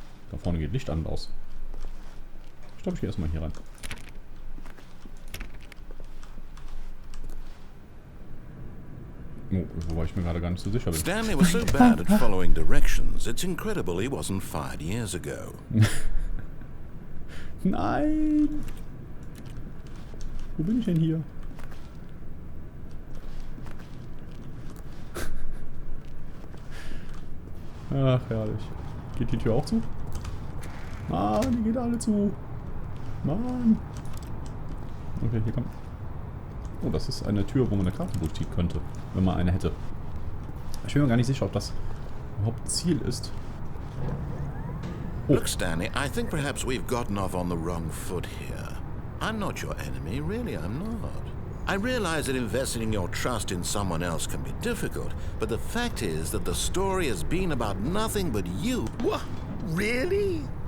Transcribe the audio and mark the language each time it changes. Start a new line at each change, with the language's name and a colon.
German: Da vorne geht Licht an und aus. Ich glaube, ich gehe erstmal hier rein. Oh, wobei ich mir gerade gar nicht so sicher bin.
English: Stanley was so bad at following directions, it's incredible he wasn't fired years ago.
German: Nein! Wo bin ich denn hier? Ach, herrlich. Geht die Tür auch zu? Mann, die geht alle zu. Mann. Okay, hier kommt. Oh, das ist eine Tür, wo man eine Karte durchziehen könnte, wenn man eine hätte. Ich bin mir gar nicht sicher, ob das überhaupt Ziel ist.
English: Look, Stanley, I think perhaps we've gotten off on the wrong foot here. I'm not your enemy, really, I'm not. I realize that investing your trust in someone else can be difficult, but the fact is that the story has been about nothing but you. What? Really?